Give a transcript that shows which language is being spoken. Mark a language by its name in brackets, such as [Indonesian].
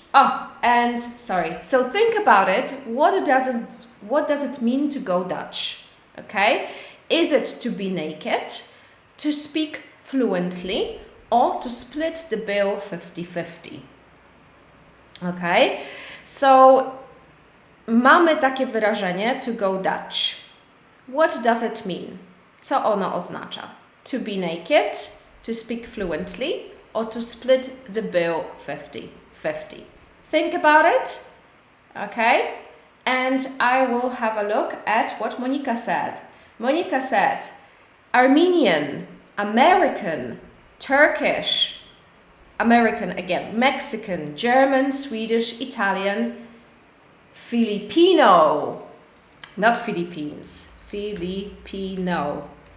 [English] Oh, and sorry. So think about it. What does it mean to go Dutch? Okay, is it to be naked, to speak fluently, or to split the bill 50-50? Okay, so [Polish] mamy takie wyrażenie to go Dutch. [English] What does it mean? [Polish] Co ono oznacza? [English] To be naked, to speak fluently, or to split the bill 50-50. Think about it, okay? And I will have a look at what Monika said. Monika said, Armenian, American, Turkish, American again, Mexican, German, Swedish, Italian, Filipino, not Philippines, Filipino.